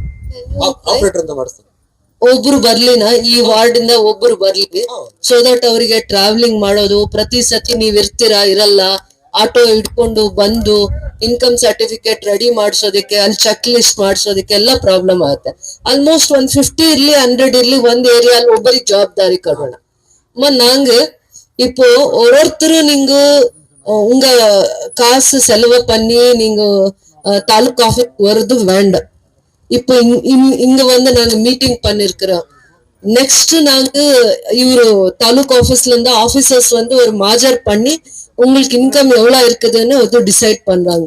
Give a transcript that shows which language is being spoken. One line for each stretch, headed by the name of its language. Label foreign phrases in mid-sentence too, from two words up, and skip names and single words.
Kannada: ಒಬ್ರು ಬರ್ಲಿನ, ಈ ವಾರ್ಡ್ ಇಂದ ಒಬ್ರು ಬರ್ಲಿ,
English: so that
Kannada: ಅವರಿಗೆ ಟ್ರಾವೆಲಿಂಗ್ ಮಾಡೋದು, ಪ್ರತಿ ಸತಿ ನೀವ್ ಇರ್ತೀರಾ ಇರಲ್ಲ, ಆಟೋ ಹಿಡ್ಕೊಂಡು ಬಂದು
English: income certificate
Kannada: ರೆಡಿ ಮಾಡ್ಸೋದಕ್ಕೆ, ಅಲ್ಲಿ
English: check list
Kannada: ಮಾಡ್ಸೋದಕ್ಕೆ ಎಲ್ಲ ಪ್ರಾಬ್ಲಮ್ ಆಗುತ್ತೆ. ಆಲ್ಮೋಸ್ಟ್ 150 ಇರ್ಲಿ 100 ಇರ್ಲಿ, ಒಂದ್ ಏರಿಯಾಲ್ ಒಬ್ಬರಿಗೆ ಜವಾಬ್ದಾರಿ ಕೊಡೋಣ.
Tamil: நாங்க இப்போ ஒருத்தரும் நீங்க உங்க காசு செலவு பண்ணி நீங்க
English: taluk office
Tamil: வருது வேண்டாம். இப்போ இங்க வந்து நாங்க மீட்டிங் பண்ணிருக்கிறோம். நெக்ஸ்ட் நாங்க இவரு
English: taluk office
Tamil: இருந்து ஆபீசர்ஸ் வந்து ஒரு மாஜர் பண்ணி உங்களுக்கு இன்கம் எவ்வளவு இருக்குதுன்னு அது டிசைட் பண்றாங்க.